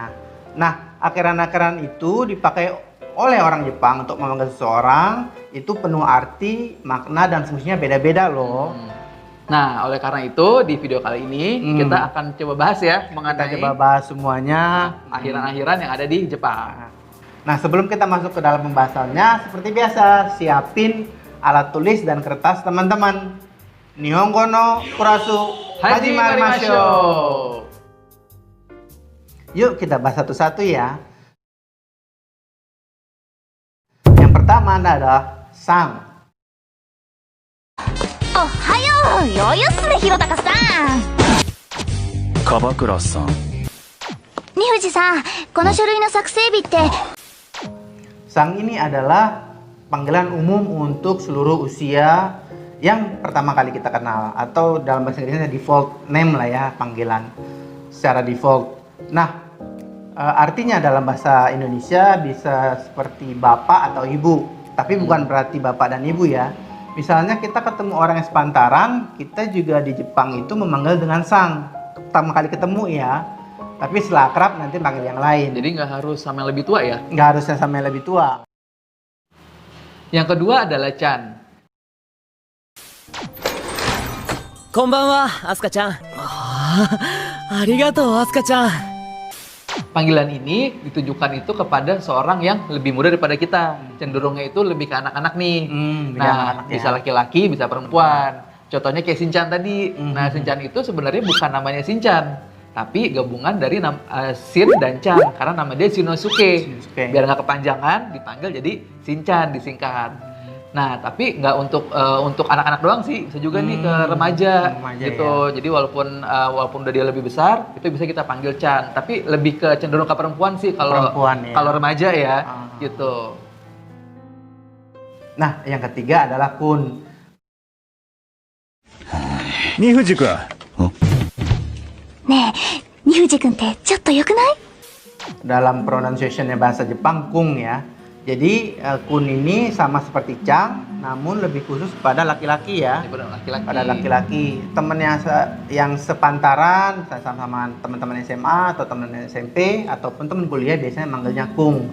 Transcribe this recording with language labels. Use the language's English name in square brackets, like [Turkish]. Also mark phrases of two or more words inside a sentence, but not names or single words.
[Indonesian] Nah, akhiran-akhiran itu dipakai oleh orang Jepang untuk memanggil seseorang itu penuh arti, makna dan fungsinya beda-beda loh. Nah, oleh karena itu di video kali ini kita akan coba bahas ya Kita mengenai coba bahas semuanya. akhiran-akhiran yang ada di Jepang. Nah, sebelum kita masuk ke dalam pembahasannya, seperti biasa, siapin alat tulis dan kertas teman-teman. [Japanese] 日本語のクラス始めましょう. [Indonesian] Yuk kita bahas satu-satu ya. Yang pertama adalah sang. [Japanese] おはようよよすねひろたかさん樺倉さん二藤さんこの書類の作成日って [Indonesian] Sang ini adalah panggilan umum untuk seluruh usia yang pertama kali kita kenal, atau dalam bahasa Inggrisnya [English] default name [Indonesian] lah ya, panggilan secara default. Nah, artinya dalam bahasa Indonesia bisa seperti bapak atau ibu, tapi bukan berarti bapak dan ibu ya. Misalnya kita ketemu orang yang sepantaran, kita juga di Jepang itu memanggil dengan sang. Pertama kali ketemu ya, tapi setelah akrab nanti panggil yang lain. Jadi nggak harus sama yang lebih tua ya. Nggak harusnya sama yang lebih tua. Yang kedua adalah Chan. [Japanese] こんばんは、アスカちゃん。ありがとう、アスカちゃん。 [Indonesian] Panggilan ini ditujukan itu kepada seorang yang lebih muda daripada kita. Cenderungnya itu lebih ke anak-anak nih. Lebih Nah, anak-anak ya. bisa laki-laki, bisa perempuan. Contohnya kayak Shinchan tadi. Nah, Shinchan itu sebenarnya bukan namanya Shinchan, tapi gabungan dari Shin dan Chan, karena nama dia Shinosuke. Shinosuke. Biar nggak kepanjangan, dipanggil jadi Shinchan, disingkat. Nah, tapi nggak untuk anak-anak doang sih, bisa juga nih ke remaja, remaja gitu. Jadi walaupun udah dia lebih besar, itu bisa kita panggil Chan. Tapi lebih ke cenderung ke perempuan sih kalau Perempuan, ya. kalau remaja ya, gitu. Nah, yang ketiga adalah kun. [Japanese] 二藤君ねえ二藤君ってちょっとよくない [Indonesian] Dalam pronunciation-nya bahasa Jepang, kung ya. Jadi kun ini sama seperti cang, namun lebih khusus pada laki-laki ya. Ini pada laki-laki. Pada laki-laki. Temen yang sepantaran, misalnya sama teman-teman SMA atau teman SMP ataupun teman kuliah biasanya manggilnya kung.